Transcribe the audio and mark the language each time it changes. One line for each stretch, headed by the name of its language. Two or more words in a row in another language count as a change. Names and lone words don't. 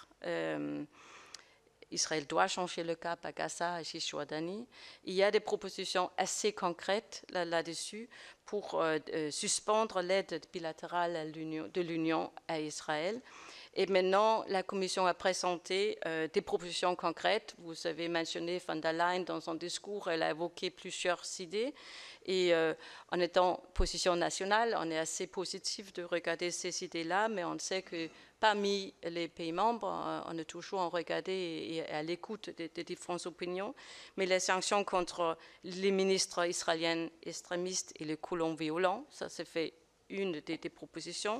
French: Israël doit changer le cap à Gaza et Cisjordanie. Il y a des propositions assez concrètes là-dessus pour suspendre l'aide bilatérale de l'Union à Israël. Et maintenant, la Commission a présenté des propositions concrètes. Vous avez mentionné von der Leyen dans son discours, elle a évoqué plusieurs idées. Et en étant position nationale, on est assez positif de regarder ces idées-là, mais on sait que parmi les pays membres, on est toujours en regarder et à l'écoute des différentes opinions. Mais les sanctions contre les ministres israéliens extrémistes et les colons violents, ça c'est fait une des propositions.